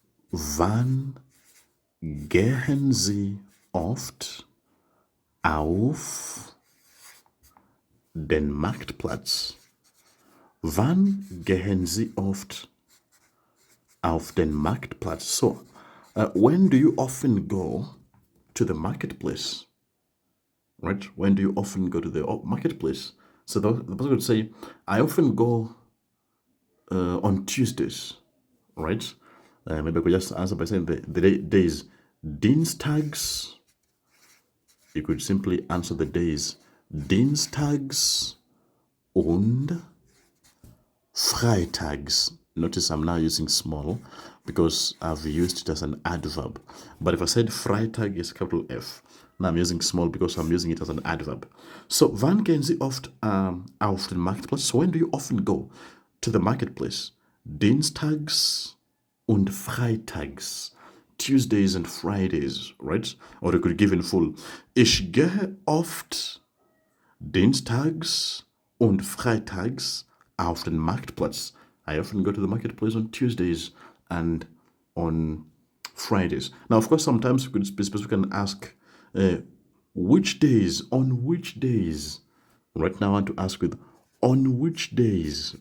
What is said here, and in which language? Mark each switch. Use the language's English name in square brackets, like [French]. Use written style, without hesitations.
[German] Wann gehen Sie oft auf den Marktplatz? Wann gehen Sie oft auf den Marktplatz? [English] So, when do you often go to the marketplace? Right? When do you often go to the marketplace? So the person would say, I often go on Tuesdays, right? Maybe I could just answer by saying the days Dienstags. You could simply answer the days [German] Dienstags und Freitags. [English] Notice I'm now using small because I've used it as an adverb. But if I said Freitag is capital F, now I'm using small because I'm using it as an adverb. [German] So, wann gehen Sie oft auf den Marktplatz? [English] So, when do you often go to the marketplace? [German] Dienstags und Freitags. [English] Tuesdays and Fridays, right? Or you could give in full. [German] Ich gehe oft Dienstags und Freitags auf den Marktplatz. [English] I often go to the marketplace on Tuesdays and on Fridays. Now, of course, sometimes we could be specific and ask, which days? On which days? Right now, I want to ask with on which days?